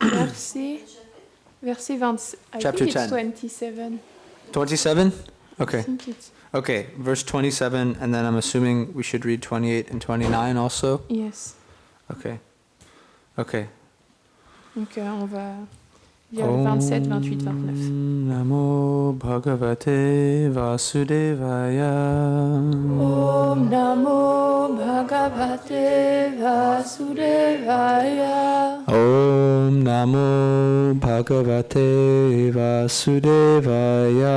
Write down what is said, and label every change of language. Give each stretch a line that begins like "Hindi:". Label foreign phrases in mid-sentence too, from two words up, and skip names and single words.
French: verset 20.
English: Chapter 10. 27. 27? I Okay. think it's, Okay, verse 27, and then I'm assuming we should read 28 and 29 also? yes. Okay. Okay.
French: Donc on va lire le 27, 28, 29.
Sanskrit: ॐ नमो भगवते वासुदेवाय. ॐ नमो भगवते वासुदेवाय. ॐ नमो भगवते वासुदेवाय.